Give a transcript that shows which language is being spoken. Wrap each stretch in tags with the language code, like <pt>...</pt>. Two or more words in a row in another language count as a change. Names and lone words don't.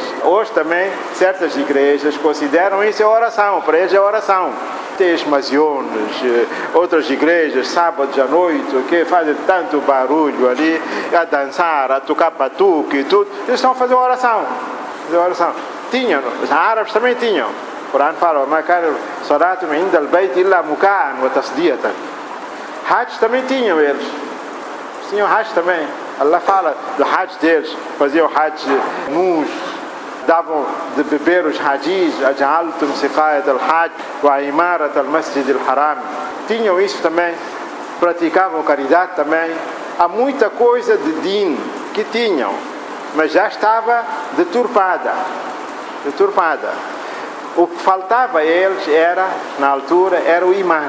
<pt>Hoje também certas igrejas consideram isso a oração, para eles é oração. Tem esmasiones, outras igrejas, sábados à noite, que fazem tanto barulho ali, a dançar, a tocar batuque e tudo. Eles estão a fazer oração. Tinham, os árabes também tinham. O Corão fala,</pt> <ar>ما كان صلاتهم عند البيت إلا مكاء وتصدية.</ar> <pt>Hajj também tinham eles. Tinham Hajj também. Allah fala do Hajj deles. Faziam Hajj nus. Davam de beber os Hajjis.</pt> <ar>أجعلتم سقاية الحج وعمارة المسجد الحرام.</ar> <pt>Tinham isso também. Praticavam caridade também. Há muita coisa de din que tinham, mas já estava deturpada. O que faltava a eles na altura, era o imã.</pt>